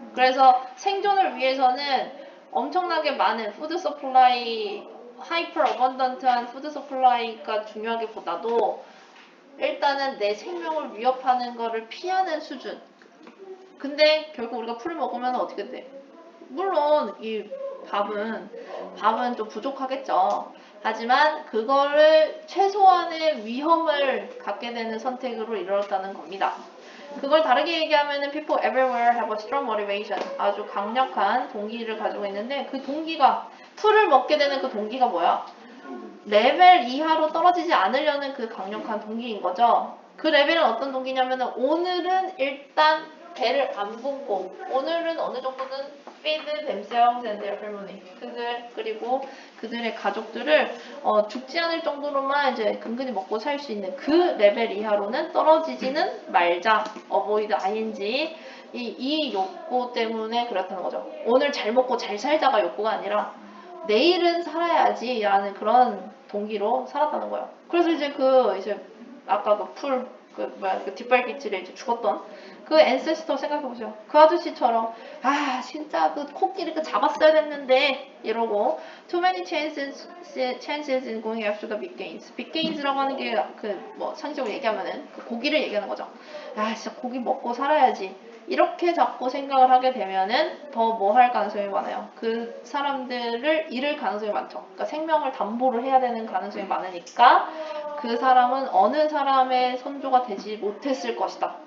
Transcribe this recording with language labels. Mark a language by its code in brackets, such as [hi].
[ko] 그래서 생존을 위해서는 엄청나게 많은 푸드 서플라이, 하이퍼 어번던트한 푸드 서플라이가 중요하기보다도 일단은 내 생명을 위협하는 거를 피하는 수준. 근데 결국 우리가 풀을 먹으면 어떻게 돼? 물론 이 밥은 좀 부족하겠죠. 하지만 그거를 최소한의 위험을 갖게 되는 선택으로 이루었다는 겁니다. 그걸 다르게 얘기하면은 [en] people everywhere have a strong motivation. [ko] 아주 강력한 동기를 가지고 있는데 그 동기가 풀을 먹게 되는 그 동기가 뭐야? 레벨 이하로 떨어지지 않으려는 그 강력한 동기인 거죠. 그 레벨은 어떤 동기냐면은 오늘은 일단 배를 안 굶고 오늘은 어느 정도는 [en] feed themselves and their family. [ko] 그리고 그들의 가족들을 죽지 않을 정도로만 이제 근근히 먹고 살 수 있는 그 레벨 이하로는 떨어지지는 말자. [en] avoid ing. [ko] 이 욕구 때문에 그렇다는 거죠. 오늘 잘 먹고 잘 살자가 욕구가 아니라 내일은 살아야지 라는 그런 동기로 살았다는 거예요. 그래서 이제 아까 그 뒷발길질에 이제 죽었던 그 앤세스터 생각해보세요. 그 아저씨처럼 진짜 그 코끼리 잡았어야 됐는데 이러고 [en] too many chances in going after the big gains. [ko] big gains라고 하는 게 상식적으로 얘기하면은 그 고기를 얘기하는 거죠. 진짜 고기 먹고 살아야지. 이렇게 자꾸 생각을 하게 되면은 더 뭐 할 가능성이 많아요. 그 사람들을 잃을 가능성이 많죠. 그러니까 생명을 담보를 해야 되는 가능성이 많으니까 그 사람은 어느 사람의 선조가 되지 못했을 것이다.